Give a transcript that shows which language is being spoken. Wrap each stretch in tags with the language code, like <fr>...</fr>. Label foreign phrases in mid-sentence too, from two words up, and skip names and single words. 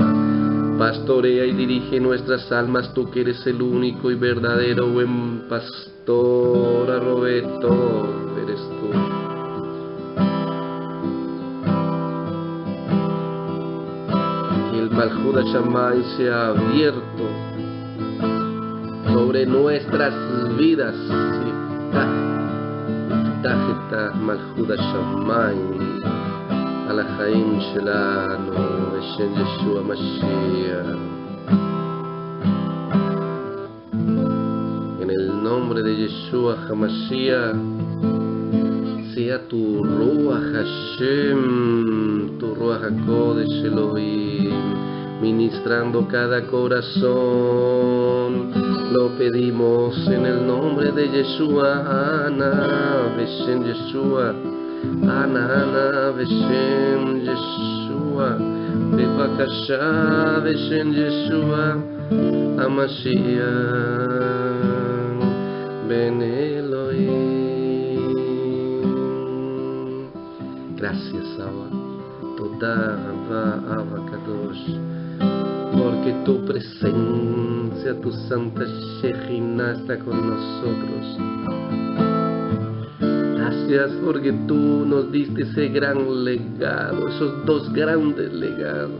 <es>Pastorea y dirige nuestras almas, tú que eres el único y verdadero buen pastor, Roberto, eres tú. Que el</es> <he>מלכות השמיים</he> <es>sea abierto sobre nuestras vidas.</es> <he>תחת מלכות השמיים על החיים שלנו בשם ישוע המשיח.</he> <es>En el nombre de Yeshua HaMashiach, sea tu</es> <he>רוח השם,</he> <es>tu</es> <he>רוח הקודש אלוהים,</he> <es>ministrando cada corazón. Lo pedimos en el nombre de Yeshua, Ana,</es> <he>בשם ישוע, אנא, בשם ישוע, בבקשה, בשם ישוע, המשיח, בן אלוהים.</he> <es>Gracias, Abba,</es> <he>תודה אבא קדוש,</he> <es>porque tu presencia, tu santa Shejina está con nosotros. Gracias porque tú nos diste ese gran legado, esos dos grandes legados.</es>